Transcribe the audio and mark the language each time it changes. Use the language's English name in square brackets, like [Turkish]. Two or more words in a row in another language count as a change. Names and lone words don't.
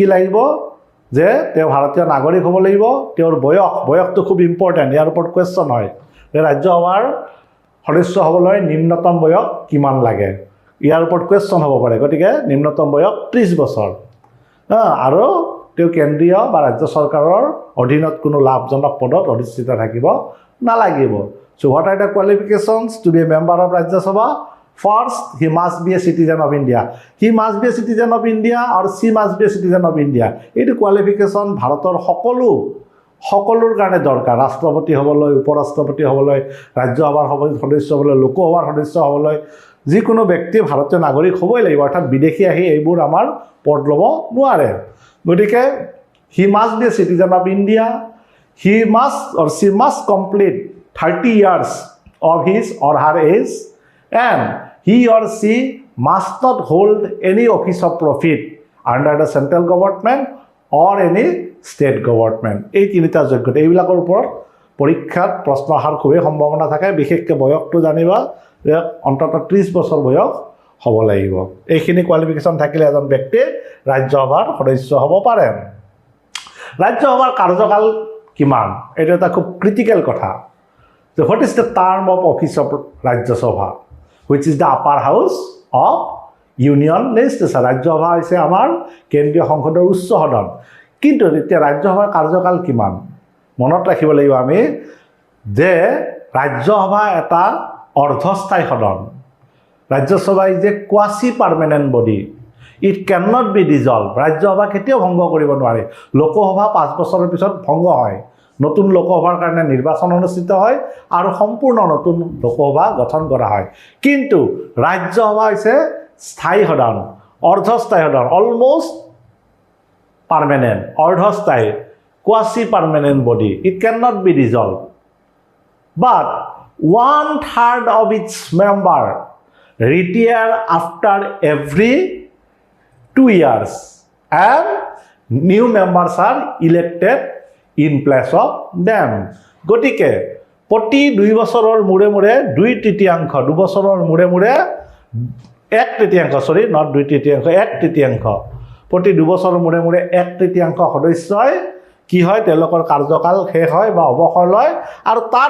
[Assamese] লাগিব যে তেওঁ ভাৰতীয় নাগৰিক হ'ব লাগিব তেওঁৰ বয়সটো খুব ইম্পৰ্টেণ্ট ইয়াৰ ওপৰত কোৱেশ্চন হয় যে ৰাজ্যসভাৰ সদস্য হ'বলৈ নিম্নতম বয়স কিমান লাগে ইয়াৰ ওপৰত কোৱেশ্চন হ'ব পাৰে গতিকে নিম্নতম বয়স 30 বছৰ আৰু তেওঁ কেন্দ্ৰীয় বা ৰাজ্য চৰকাৰৰ অধীনত কোনো লাভজনক পদত অধিষ্ঠিত থাকিব নালাগিব [English] so what are the qualifications to be a member of Rajya Sabha first he must be a citizen of India he must be a citizen of India or she must be a citizen of India [Assamese] এই কোয়ালিফিকেশন ভাৰতৰ সকলোৰ কাৰণে দৰকাৰ ৰাষ্ট্ৰপতি হ'বলৈ উপৰাষ্ট্ৰপতি হ'বলৈ ৰাজ্যসভাৰ সদস্য হ'বলৈ লোকসভাৰ সদস্য হ'বলৈ যিকোনো ব্যক্তি ভাৰতীয় নাগৰিক হ'বই লাগিব অৰ্থাৎ বিদেশী আহি এইবোৰ আমাৰ পদ ল'ব নোৱাৰে গতিকে [English] he must be a citizen of India he must or she must complete 30 years of his or her age and he or she must not hold any office of profit under the central government or any state government [Assamese] এই তিনিটা যোগ্যতা এইবিলাকৰ ওপৰত পৰীক্ষাত প্ৰশ্ন অহাৰ খুবেই সম্ভাৱনা থাকে বিশেষকৈ বয়সটো জানিবা যে অন্তত 30 বছৰ বয়স হ'ব লাগিব এইখিনি কোৱালিফিকেশন থাকিলে এজন ব্যক্তি ৰাজ্যসভাৰ সদস্য হ'ব পাৰে ৰাজ্যসভাৰ কাৰ্যকাল কিমান এটা এটা খুব ক্ৰিটিকেল কথা [English] so what is the term of office of Rajya Sabha which is the upper house of union legislature [Assamese] ৰাজ্যসভা হৈছে আমাৰ কেন্দ্ৰীয় সংসদৰ উচ্চ সদন কিন্তু এতিয়া ৰাজ্যসভাৰ কাৰ্যকাল কিমান মনত ৰাখিব লাগিব আমি যে ৰাজ্যসভা এটা অৰ্ধস্থায়ী সদন ৰাজ্যসভা [English] is a quasi permanent body it cannot be dissolved [Assamese] ৰাজ্যসভা কেতিয়াও ভংগ কৰিব নোৱাৰে লোকসভা 5 বছৰৰ পিছত ভংগ হয় নতুন লোকসভাৰ কাৰণে নিৰ্বাচন অনুষ্ঠিত হয় আৰু সম্পূৰ্ণ নতুন লোকসভা গঠন কৰা হয় কিন্তু ৰাজ্যসভা হৈছে স্থায়ী সদন অৰ্ধস্থায়ী সদন [English] almost permanent [Assamese] অৰ্ধস্থায়ী [English] quasi permanent body it cannot be dissolved but 1/3 of its member retire after every 2 years and new members are elected in place of them [Assamese] গতিকে প্ৰতি 2 বছৰৰ মূৰে মূৰে 2/3 বছৰৰ মূৰে মূৰে 1/3 [English] sorry not [Assamese] 2/3 1/3 প্ৰতি 2 বছৰৰ মূৰে মূৰে 1/3 সদস্যই কি হয় তেওঁলোকৰ কাৰ্যকাল শেষ হয় বা অৱসৰ লয় আৰু তাৰ